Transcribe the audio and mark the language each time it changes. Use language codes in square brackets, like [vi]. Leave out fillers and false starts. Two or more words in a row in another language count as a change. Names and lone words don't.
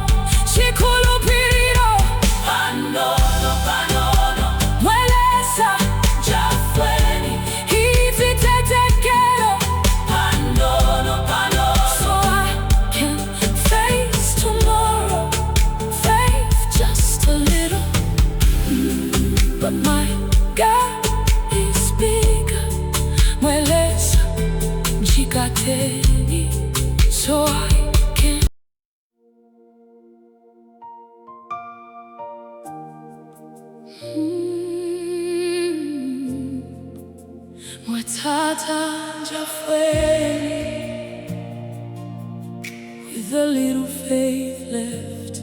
[bem] Chikhulupiriro, Mwe Lesa, itsitetekelo, [en] so I can face tomorrow. Faith just a little, but my God is bigger. [bem] Mwe Lesa, njikateni, [en] so I can. [bem] Mwe Tata, Njafweni, [en] with a little faith left.